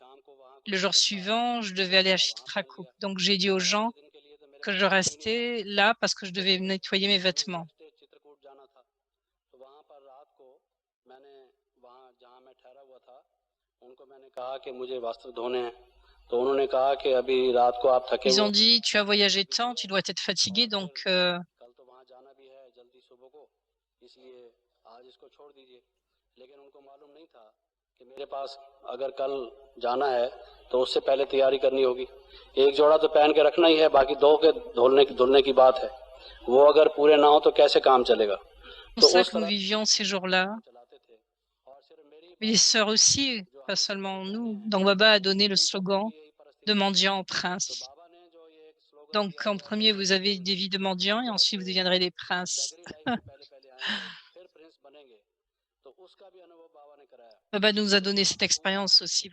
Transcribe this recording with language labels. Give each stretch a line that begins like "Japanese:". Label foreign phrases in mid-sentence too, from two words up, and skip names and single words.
French: Le jour suivant, je devais aller à Chitrakoot. Donc, j'ai dit aux gens que je restais là parce que je devais nettoyer mes vêtements. Ils ont dit, tu as voyagé tant, tu dois être fatigué, donc
Hindi: मेरे पास अगर कल जाना है तो उससे पहले तैयारी करनी होगी। एक जोड़ा तो पहन के रखना ही है, बाकी दो के धुलने की बात है। वो अगर पूरे ना हो तो कैसे काम चलेगा।
French: C'est pour ça que nous vivions ces jours-là. Mais les sœurs aussi, pas seulement nous. Donc Baba a donné le slogan de mendiant au prince. Donc en premier, vous avez des vies de mendiants et ensuite vous deviendrez des princes. Baba nous a donné cette expérience aussi.